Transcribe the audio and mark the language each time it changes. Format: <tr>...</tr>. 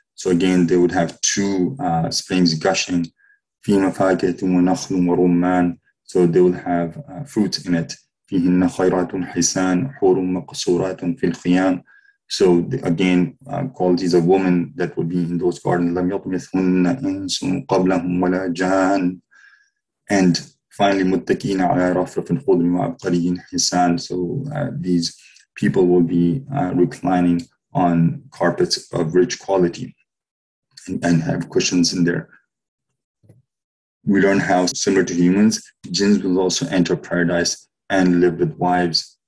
<en>So again, they would have two springs gushing.</en> <ar>فِيهِمَا فَاكِهَةٌ وَنَخْلٌ وَرُمَّانٌ.</ar> <en>So they will have fruits in it.</en> <ar>فِيهِنَّ خَيْرَاتٌ حِسَانٌ حُورٌ مَقْصُورَاتٌ فِي الْخِيَامِ.</ar> <en>So again, qualities of women that would be in those gardens.</en> <ar>لَمْ يَطْمِثْهُنَّ إِنسٌ قَبْلَهُمْ وَلَا جَانٌ.</ar> <en>And finally,</en> <ar>مُتَّكِينَ عَلَى رَفْرَفٍ خُضْرٍ وَعَبْقَرِيٍّ حِسَانٍ.</ar> <en>So these people will be reclining on carpets of rich quality and have cushions in there. We learn how, similar to humans, jinns will also enter paradise and live with wives.</en>